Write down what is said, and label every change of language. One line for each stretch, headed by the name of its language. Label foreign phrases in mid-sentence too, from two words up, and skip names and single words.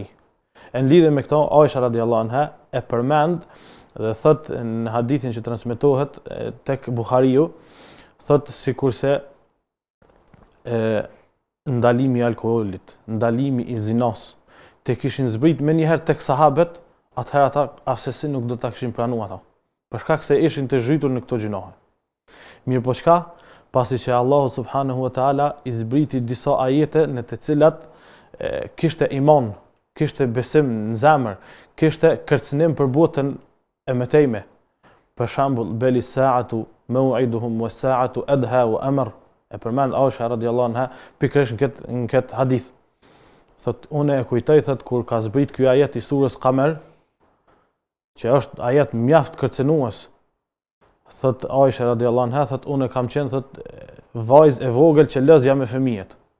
Albanian: Në lidhje me këto, Aisha
Arabic: رضي الله عنها
Albanian: e përmend dhe thot në hadithin që transmetohet tek Buhariu, thot sikurse ndalimi i alkoolit, ndalimi i zinos, të kishin zbrit me njëherë tek sahabet, atëherë ata asesi nuk do ta kishin pranuar ata, për shkak se ishin të zhytur në këto gjinohe. Mirë po çka? Pasi që Allahu
Arabic: سبحانه وتعالى
Albanian: i zbriti disa ajete në të cilat kishte iman, kishte besim në zemër, kishte kërcënim për botën e mëtejme. Për shembull,
Arabic: بل الساعة موعدهم والساعة أدهى وأمر.
Albanian: E përmend Aisha
Arabic: رضي الله عنها
Albanian: pikërisht në këtë hadith. Thot, unë e kujtoj, thot, kur ka zbrit ky ajet i surës Kamer, që është ajet mjaft kërcënues, thot Aisha
Arabic: رضي الله عنها,
Albanian: thot, unë kam qenë, thot, vajzë e vogël që lëzja me fëmijët.